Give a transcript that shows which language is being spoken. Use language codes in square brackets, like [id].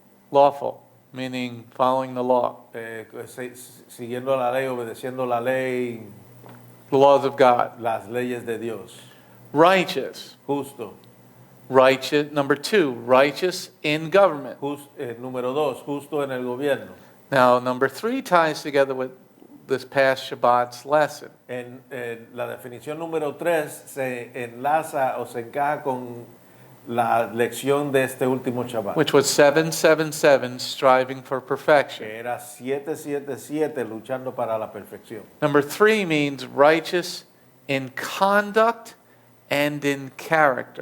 [en] Lawful, meaning following the law. [es] Siguiendo la ley, obedeciendo la ley, [en] The laws of God. [es] las leyes de Dios. [en] Righteous. [es] Justo. [en] Righteous. Number 2, righteous in government. [es] Número 2, justo en el gobierno. [en] Now, number 3 ties together with this past Shabbat's lesson. [es] La definición número 3 se enlaza o se encaja con la lección de este último Shabbat. [en] Which was 777, striving for perfection. [es] Que era 777, luchando para la perfección. [en] Number 3 means righteous in conduct and in character.